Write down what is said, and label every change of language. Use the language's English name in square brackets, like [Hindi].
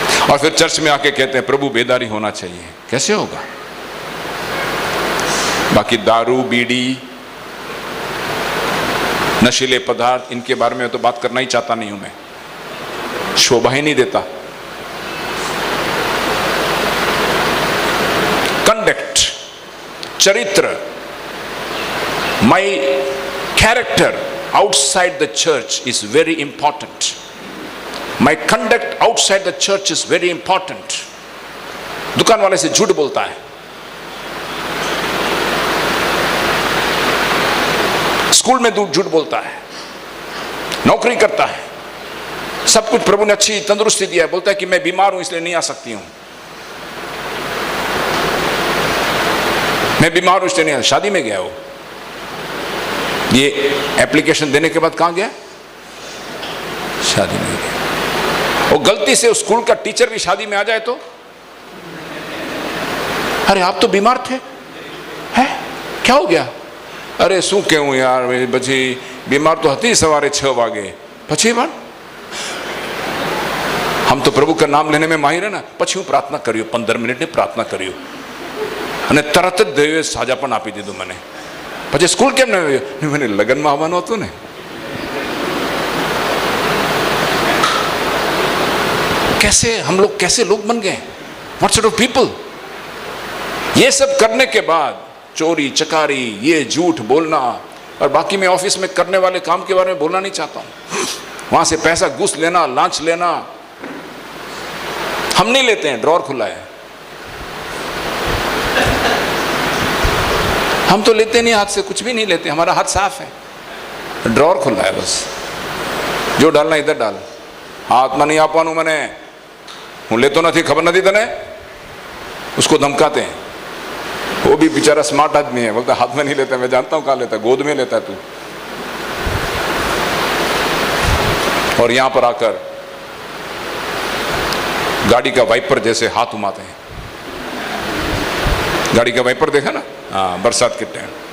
[Hindi] और फिर चर्च में आके कहते हैं प्रभु बेदारी होना चाहिए। कैसे होगा? बाकी दारू, बीड़ी, नशीले पदार्थ, इनके बारे में तो बात करना ही चाहता नहीं हूं मैं, शोभा ही नहीं देता। [English] Conduct, चरित्र, my character outside the church is very important. My conduct outside the church is very important. [Hindi] दुकान वाले से झूठ बोलता है, स्कूल में झूठ बोलता है, नौकरी करता है, सब कुछ प्रभु ने अच्छी तंदुरुस्ती दिया है, बोलता है कि मैं बीमार हूं इसलिए नहीं आ सकती हूं, मैं बीमार हूं इसलिए नहीं आ। शादी में गया हो, ये एप्लीकेशन देने के बाद कहां गया? शादी में गया। वो गलती से उस स्कूल का टीचर भी शादी में आ जाए तो, अरे आप तो बीमार थे, है क्या हो गया? [Gujarati] अरे शू कहूं यार, પછી [Hindi] बीमार तो [Gujarati] હતી સવારે 6 વાગે, પછી પણ [Hindi] हम तो प्रभु का नाम लेने में माहिर है ना, [Gujarati] પછી હું પ્રાર્થના કર્યો, 15 મિનિટની પ્રાર્થના કર્યો અને તરત જ દેવે સાજાપણ આપી દીધું મને। પછી સ્કૂલ કેમ ન આવ્યો? મને લગ્નમાં આવવાનું હતું ને। [Hindi] कैसे हम लोग, कैसे लोग बन गए? [English] What sort of people? [Hindi] ये सब करने के बाद चोरी, चकारी, ये झूठ बोलना, और बाकी मैं ऑफिस में करने वाले काम के बारे में बोलना नहीं चाहता हूं। वहां से पैसा घूस लेना, लांच लेना, हम नहीं लेते हैं, ड्रॉर खुला है, हम तो लेते नहीं, हाथ से कुछ भी नहीं लेते, हमारा हाथ साफ है। ड्रॉर खुला है बस, जो डालना इधर डाल। हाथ में नहीं [Gujarati] आपવાનું મને, હું લેતો નથી, ખબર નથી તને? [Hindi] उसको धमकाते हैं। वो भी बेचारा स्मार्ट आदमी है, बोलता हाथ में नहीं लेता, मैं जानता हूँ कहाँ लेता, गोद में लेता तू। और यहां पर आकर गाड़ी का वाइपर जैसे हाथ उमाते हैं। गाड़ी का वाइपर देखा ना? हाँ, बरसात के टाइम।